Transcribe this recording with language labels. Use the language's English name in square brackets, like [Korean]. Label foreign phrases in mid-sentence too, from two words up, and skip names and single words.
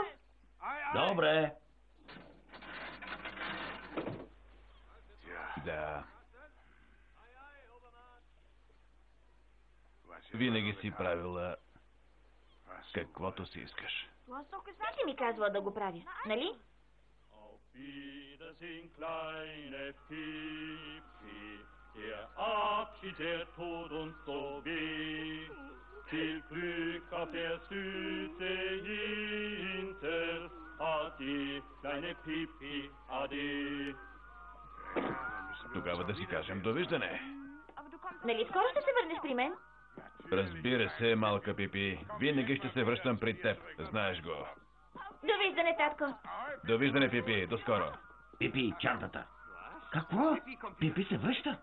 [Bulgarian] Добре. Да. Винаги си правила каквото си искаш. Ти си ми казвала да го правя, нали? [German] Wiedersehen, kleine Pippi, der Abschied, der tut uns so weh. Viel Glück auf der Süße Insel, ade, kleine Pippi, ade. [Bulgarian] Тогава да си кажем довиждане. Нали скоро ще се върнеш при мен? Разбира се, малка Пипи. Винаги ще се връщам при теб. Знаеш го. Довиждане, татко. Довиждане, Пипи. До скоро. Пипи, чантата. Какво? Пипи се връща.